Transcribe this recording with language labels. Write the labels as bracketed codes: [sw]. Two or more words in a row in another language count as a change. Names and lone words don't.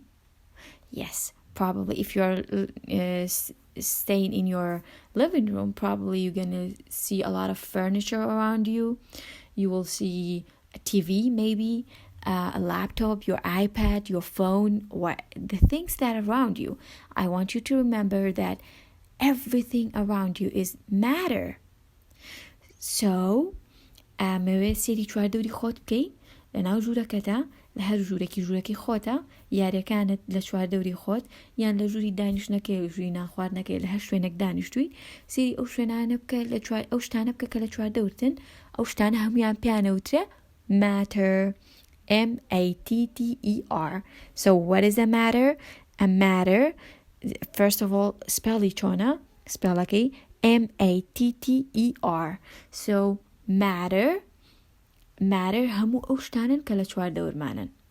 [en] Yes, probably if you're staying in your living room, probably you're going to see a lot of furniture around you. You will see a TV maybe, a laptop, your iPad, your phone, or the things that are around you. I want you to remember that everything around you is matter. [ckb] So موێ سێری چوار دەوری خۆت بکەی لەناو ژوورەکەدا لە هەر ژوورێکی خۆتە یاریەکانت لە چوار دەوری خۆت یان لە ژووری دانیشتنەکەی ژووری ناخواردنەکەی لە هەر شوێنێک دانیشتووی سێری ئەو شوێنانە بکە لە چوار ئەو شتانە بکە کە لە چوار دەورتن ئەو شتانە هەمویان پیانەوترە matter. [en] M-A-T-T-E-R. So what is a matter? A matter, first of all, spell chona, spell like M-A-T-T-E-R. So matter [ckb] هەموو ئەو شتانەن کە لە چوار دەورمانن.